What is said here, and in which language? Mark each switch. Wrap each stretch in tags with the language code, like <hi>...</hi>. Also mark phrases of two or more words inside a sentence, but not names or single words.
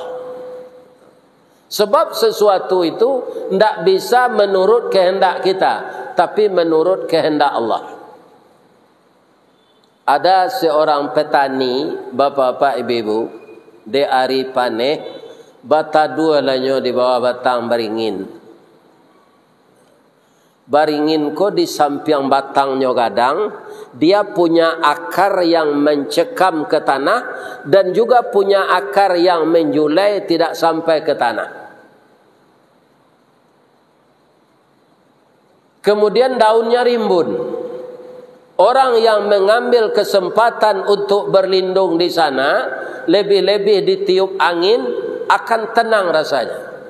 <id>Sebab sesuatu itu tidak bisa menurut kehendak kita, tapi menurut kehendak Allah. Ada seorang petani, bapak-bapak, ibu-ibu, di hari panen,</id> <min>bata dua lanyo di bawah batang baringin. Baringin ko di samping batangnya gadang,</min> <id>dia punya akar yang mencekam ke tanah dan juga punya akar yang menjulai tidak sampai ke tanah. Kemudian daunnya rimbun. Orang yang mengambil kesempatan untuk berlindung di sana, lebih-lebih ditiup angin, akan tenang rasanya.</id>